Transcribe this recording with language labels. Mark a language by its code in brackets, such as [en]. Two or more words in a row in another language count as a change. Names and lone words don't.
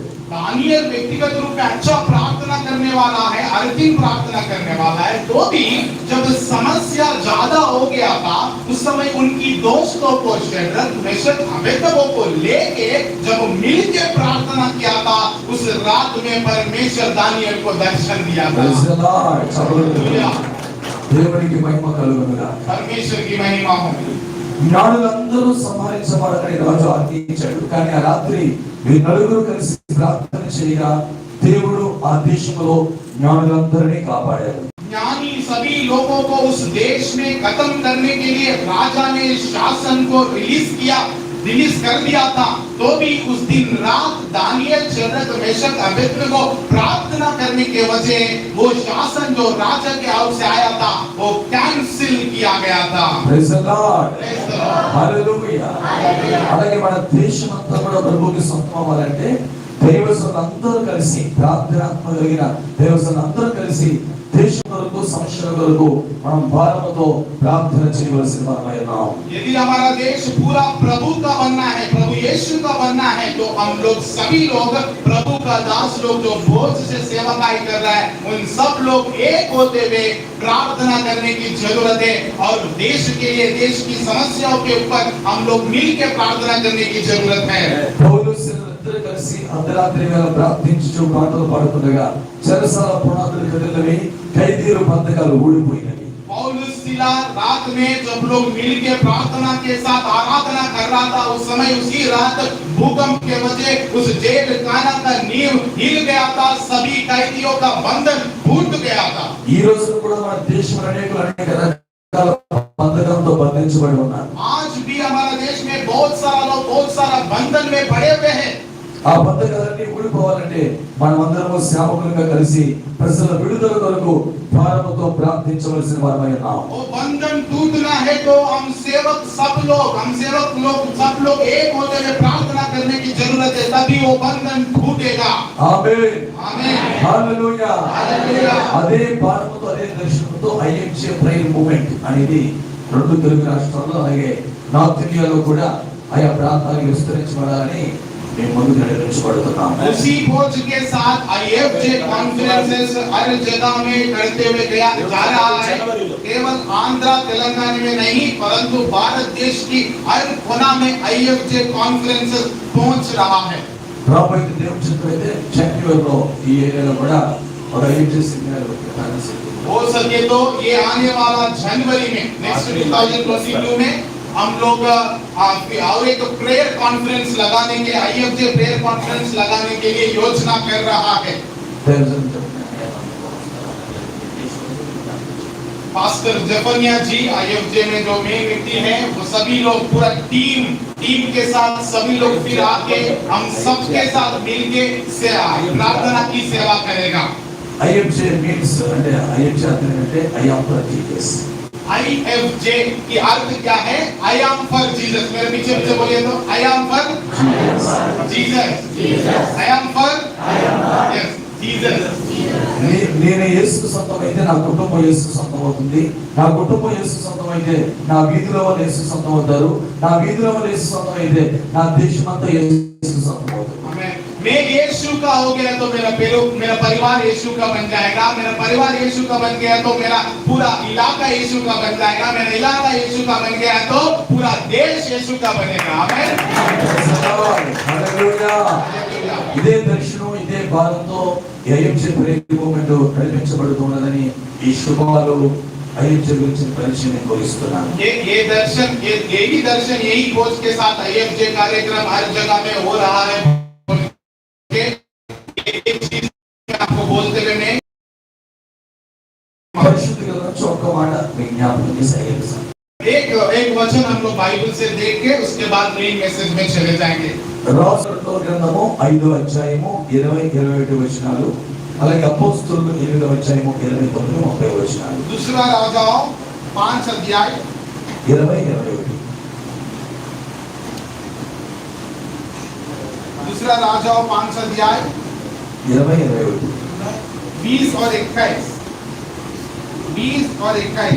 [hi] दानियल व्यक्तिगत रूप में अच्छा प्रार्थना करने वाला है, हर दिन प्रार्थना करने वाला है। तो भी जब समस्या ज्यादा हो गया था, उस समय उनकी दोस्तों को शद्रक मेशक अबेदनेगो को लेके जब मिलके प्रार्थना किया था, उस रात में परमेश्वर दानियल को दर्शन दिया था। [te] हालेलुया। దేవునికి మహిమ కలుగునుగాక। [hi] परमेश्वर की महिमा हो। [te] జ్ఞానులందరూ సంహరించబడని రాజు ఆజ్ఞించాడు, కానీ ఆ రాత్రి వీరు నలుగురు కలిసి ప్రార్థన చేయగా దేవుడు ఆ దేశంలో జ్ఞానులందరినీ కాపాడాడు। [hi] ज्ञानी सभी लोगों को उस देश में खत्म करने के लिए राजा ने शासन को रिलीज कर दिया था। तो भी उस दिन रात दानियल, शद्रक, मेशक, अबेदनेगो प्रार्थना करने के वजह वो शासन जो राजा के हाथ से आया था वो कैंसिल किया गया था। [en] praise the Lord హల్లెలూయా। [te] అలాగే మన దేశమంతా కూడా ప్రభువుకి సొంతం అవ్వాలంటే దైవజనులందరూ కలిసి ప్రార్థనాత్మక కలిగిన దైవజనులందరూ కలిసి దేశం కొరకు సమస్యల కొరకు మనం భారముతో ప్రార్థన చేయవలసిన వారమైనాం। [hi] यदि हमारा देश पूरा प्रभु का बनना है, प्रभु यीशु का बनना है, तो हम लोग सभी लोग प्रभु का दास लोग जो बोझ से सेवकाई कर रहा है, उन सब लोग एक होते हुए प्रार्थना करने की जरूरत है। और देश के लिए, देश की समस्याओं के ऊपर हम लोग मिलकर प्रार्थना करने की जरूरत है। [te] ఇద్దరు కలిసి అర్ధరాత్రి వేళ ప్రార్థించు పాటలు పాడుతుండగా చెరసాల పునాదులు కదిలినవి, ఖైదీలు బంధకాలు ఊడిపోయినవి. [hi] पौलुस सिला रात में जब लोग मिलके प्रार्थना के साथ आराधना कर रहा था, उस समय उसी रात भूकंप के वजह उस जेल खाना का नींव हिल गया था, सभी कैदियों का बंधन टूट गया था। [te] ఈ రోజు కూడా మన దేశంలో అనేక రకాల బంధకంతో బంధించబడి ఉన్నారు. [hi] आज भी हमारा देश में बहुत सारा लोग बहुत सारा बंधन में पड़े हुए हैं। [te] ఆ బంధకాలన్నీ ఊడిపోవాలంటే మనమందరము సేవకులుగా కలిసి ప్రజల విడుదల కొరకు భారముతో ప్రార్థించవలసిన వారమై ఉన్నాం. [hi] वो बंधन टूटना है तो हम सेवक सब लोग एक होते हुए प्रार्थना करने की जरूरत है, तभी वो बंधन टूटेगा। [te] ఆమేన్ [hi] आमीन [te] హల్లెలూయా. [hi] हालेलुया। [te] అదే భారముతో అదే దర్శనంతో ఐఎంజే [en] prayer movement [te] అనేది రెండు తెలుగు రాష్ట్రాల్లో అలాగే నార్త్ ఇండియాలో కూడా ఆయా ప్రాంతాలకు విస్తరించబడాలని మేము ముందుకు నడిపించబడుతున్నాం. [hi] उसी खोज के साथ आईएफजे कॉन्फ्रेंसेस हर जगह में करते हुए जा रहा है। केवल आंध्र तेलंगाना में नहीं परंतु भारत देश की हर कोना में आईएफजे कॉन्फ्रेंसेस पहुंच रहा है। [te] రాబోయే దేవుని చిత్తమైతే జనవరిలో ఈ ఏరియాలో కూడా ఒక ఐఎంజే సెమినార్ [hi] हो सके तो ये आने वाला जनवरी में नेक्स्ट 2022 में हम लोग और एक [en] prayer conference [hi] लगाने के आईएफजे [en] prayer conference [hi] लगाने के लिए योजना कर रहा है। पास्टर जेफनिया जी आईएफजे में जो मेन व्यक्ति है, वो सभी लोग पूरा टीम के साथ सभी लोग फिर आके हम सबके साथ मिलके प्रार्थना की सेवा करेगा। [te] ఐఎంజే మీన్స్ అంటే ఐఎంజే అర్థం అంటే [en] I am for Jesus. [hi] आईएफजे की अर्थ क्या है? [en] I am for Jesus. [hi] मेरे पीछे बोलिए तो [en] I am for Jesus. I am for Jesus. [te] నేను యేసు సొంతమైతే నా కుటుంబం యేసు సొంతం అవుతుంది. నా కుటుంబం యేసు సొంతం అయితే నా వీధిలో వాళ్ళు యేసు సొంతం అవుతారు. నా వీధిలో వాళ్ళు యేసు సొంతం అయితే నా దేశమంతా యేసు సొంతం అవుతుంది. [hi] मैं यीशु का हो गया तो मेरा परिवार यीशु का बन जाएगा। मेरा परिवार यीशु का बन गया तो मेरा पूरा इलाका यीशु का बन जाएगा। मेरा इलाका यीशु का बन गया तो पूरा देश यीशु का बनेगा। आमीन [te] హల్లెలూయా. ఇదే దర్శనం ఇదే భారంతో ఐఎంజే [en] prayer movement [te] నడిపించబడుతున్నదని ఈ శుభాలు ఐఎంజే గురించి పరిచయం కోరుస్తున్నాను. [hi] ये दर्शन यही दर्शन यही खोज के साथ आईएफजे कार्यक्रम हर जगह में हो रहा है। आपको बोलते हुए मैं [te] పరిశుద్ధ గ్రంథం ఒక్క మాట విజ్ఞాపనం చేసి [hi] एक वचन हम लोग बाइबल से देख के उसके बाद [en] main message [hi] में चले जाएंगे। [te] రాజుల గ్రంథము 5వ అధ్యాయము 20-21 వచనాలు, అలాగే అపోస్తలుల 8వ అధ్యాయము 29-30 వచనాలు. [hi] दूसरा राजाओं 5 अध्याय 20-21. दूसरा राजाओं 5 अध्याय 20-21. 20 और 21। 20 और 21।